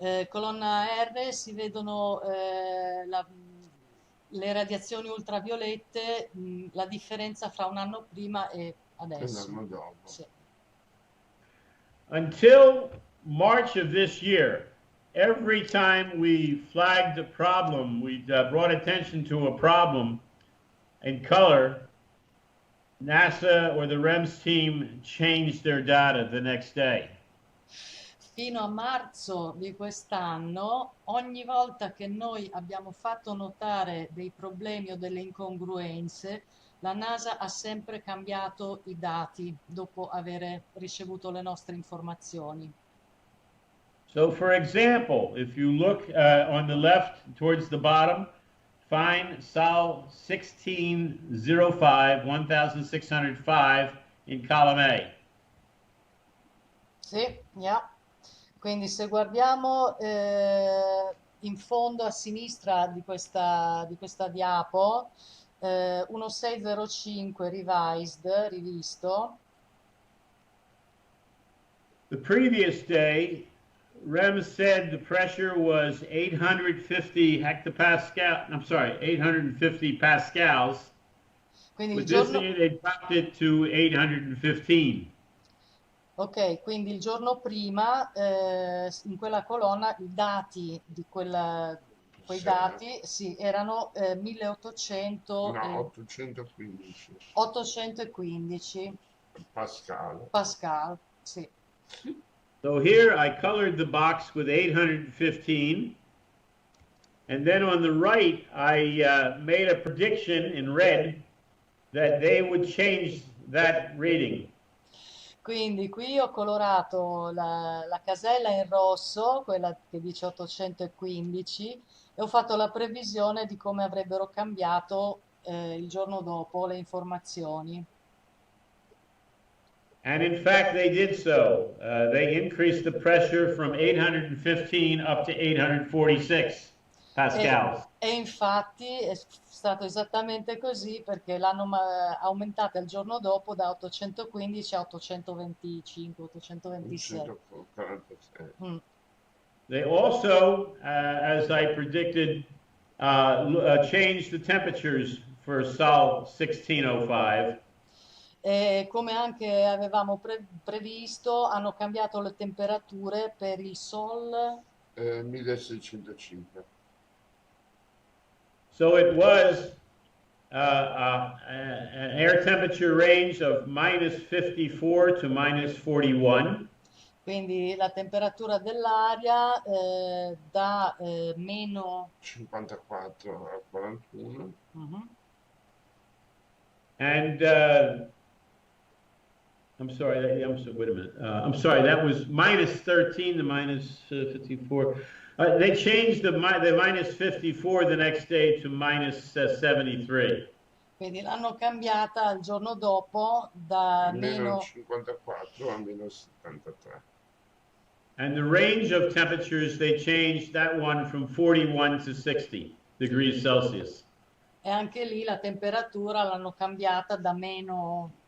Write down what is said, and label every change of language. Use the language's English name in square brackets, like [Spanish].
[Italian] Colonna R si vedono le radiazioni ultraviolette, la differenza fra un anno prima e adesso. L'anno dopo. Sì. [English] Until March of this year, every time we flagged a problem, we brought attention to a problem in color, NASA or the REMS team changed their data the next day. [Italian] Fino a marzo di quest'anno, ogni volta che noi abbiamo fatto notare dei problemi o delle incongruenze, la NASA ha sempre cambiato i dati dopo aver ricevuto le nostre informazioni. [English] So, for example, if you look on the left towards the bottom, find Sol 1605, 1605 in column A. [Italian] Sì, [English] yeah. [Italian] Quindi se guardiamo in fondo a sinistra di questa diapo, 1605 rivisto. [English] The previous day, REMS said the pressure was 850 hectopascal. I'm sorry, 850 pascals. [Italian] Quindi [English] With this day, they dropped it to 815. [Italian] Ok, quindi il giorno prima in quella colonna i dati di quei dati sì, erano 1800 [English] No, 815. [Italian] 815 Pascal, sì. [English] So here I colored the box with 815, and then on the right I made a prediction in red that they would change that reading. [Italian] Quindi qui ho colorato la casella in rosso, quella che dice 815, e ho fatto la previsione di come avrebbero cambiato il giorno dopo le informazioni. [English] And in fact, they did so. They increased the pressure from 815 up to 846 pascals. [Italian] E infatti è stato esattamente così perché l'hanno aumentata il giorno dopo da 815 a 825, 826. [English] They also, as I predicted, changed the temperatures for Sol 1605. [Italian] E come anche avevamo previsto, hanno cambiato le temperature per il Sol 1605. [English] So it was an air temperature range of minus 54 to minus 41. [Italian] Quindi la temperatura dell'aria da meno 54 a 41. [English] And I'm sorry, wait a minute. I'm sorry, that was minus 13 to minus 54. They changed the minus 54 the next day to minus 73. [Italian] Quindi l'hanno cambiata il giorno dopo da meno 54 a meno 73. [English] And the range of temperatures, they changed that one from 41 to 60 degrees Celsius. [Italian] E anche lì la temperatura l'hanno cambiata da meno